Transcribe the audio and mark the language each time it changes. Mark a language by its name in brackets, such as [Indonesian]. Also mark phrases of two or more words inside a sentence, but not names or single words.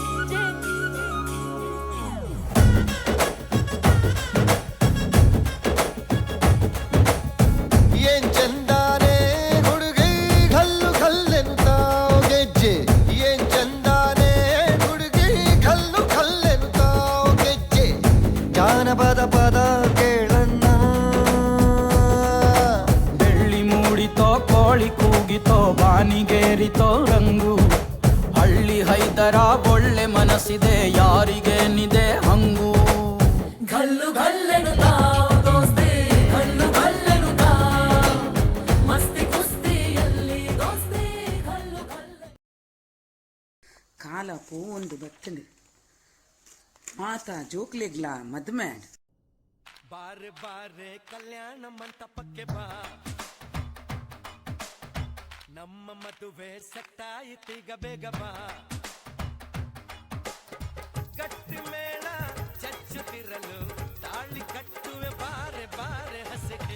[Kannada] ಏನ್ ಚಂದಾನೆ ಹುಡುಗಿ ಘಲ್ಲು ಘಲ್ಲೆನುತ್ತಾವ್ ಗೆಜ್ಜೆ, ಏನ್ ಚಂದಾನೆ ಹುಡುಗಿ ಘಲ್ಲು ಘಲ್ಲೆನುತ್ತಾವ್ ಗೆಜ್ಜೆ. ಜಾನಪದ ಪದ ಕೇಳಣ್ಣ, ಬೆಳ್ಳಿ ಮೂಡಿತೋ ಕೋಳಿ ಕೂಗಿತೋ ಬಾನಿಗೇರಿತೋ ರಂಗು, ಹಳ್ಳಿ ಹೈದರ ಒಳ್ಳೆ ಮನಸ್ಸಿದೆ ಯಾರಿಗೇನಿದೆ ಹಂಗು. ಘಲ್ಲು ಘಲ್ಲೆನು ಗಾವ್ ದೋಸ್ತಿ, ಘಲ್ಲು ಘಲ್ಲೆನು ಗಾವ್ ಮಸ್ತಿ ಕುಸ್ತಿಯಲ್ಲಿ ದೋಸ್ತಿ, ಘಲ್ಲು ಘಲ್ಲೆ. [Tulu] ಕಾಲ ಪೂ ಒಂದು ಬತ್ತಲು ಮಾತಾ ಜೋಕ್ಲೆಗ್ಲ ಮದ್ಮ್ಯಾಡ್. [Kannada] ಬಾರೆ ಬಾರೆ ಕಲ್ಯಾಣ ಮಂಟಪಕ್ಕೆ ಬಾ, ನಮ್ಮ ಮದುವೆ ಸೆಟ್ಟಾಯಿತೀಗ ಬೇಗ ಬಾ. ಗಟ್ಟಿ ಮೇಳ ಚಚ್ಚುತ್ತಿರಲು ತಾಳಿ ಕಟ್ಟುವೆ ಬಾರೆ ಬಾರೆ ಹಸಿಗೆ.